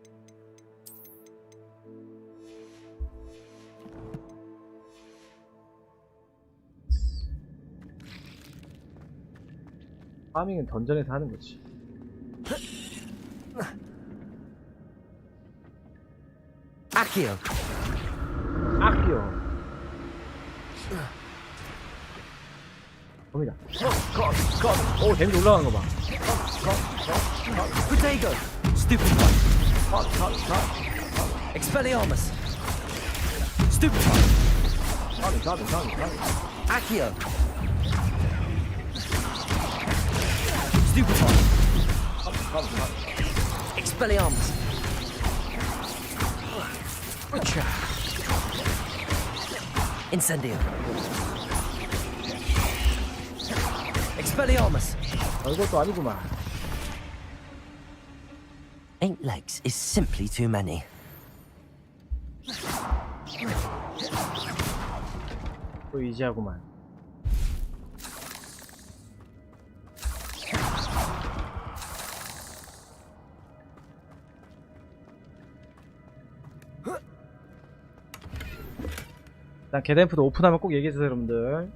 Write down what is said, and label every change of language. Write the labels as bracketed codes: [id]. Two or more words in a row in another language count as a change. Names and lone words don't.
[ko] 파밍은 던전에서 하는 거지. Accio. 겁니다. 오, 데미지 올라가는 거 봐. Protego. Stupefy. Expelliarmus. Stupefy. Accio. Stupefy. Expelliarmus. Incendio. Expelliarmus. 이것도 아니구만. [en] 8 legs is simply too many. [ko] 또 이지하구만. 일단 게덴프도 오픈하면 꼭 얘기해주세요 여러분들.